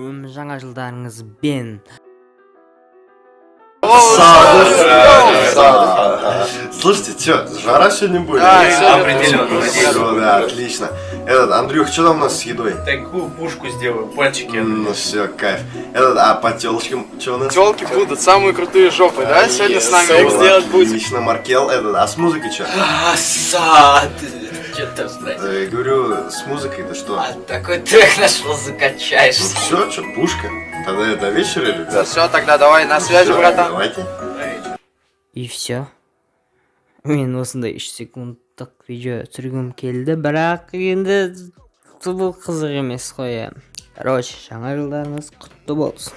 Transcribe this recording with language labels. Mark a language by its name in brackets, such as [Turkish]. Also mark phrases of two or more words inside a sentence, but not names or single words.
[Kazakh] жаңа жылдарыңызбен. [Russian] Слушайте, что, жара сегодня будет? Определенно. Да, отлично. Андрюх, что там у нас с едой? Такую пушку сделаю, пальчики. Ну все, кайф. А по телочкам что у нас? Телки будут самые крутые жопы, да? Сегодня с нами их сделать будет. Отлично, Маркел. А с музыкой что? Сад! Че ты спросил? Говорю, с музыкой-то что? А такой трек нашел, закачаешься. Все, что, пушка? Тогда до вечера или как? Все, тогда давай на связи, Всё, братан. Давайте. И все. [Kazakh] Мен осындай 3 секундтық видео түсіргім келді, бірақ енді бұл қызық емес қой. Короче, жаңа жылдарыңыз құтты болсын.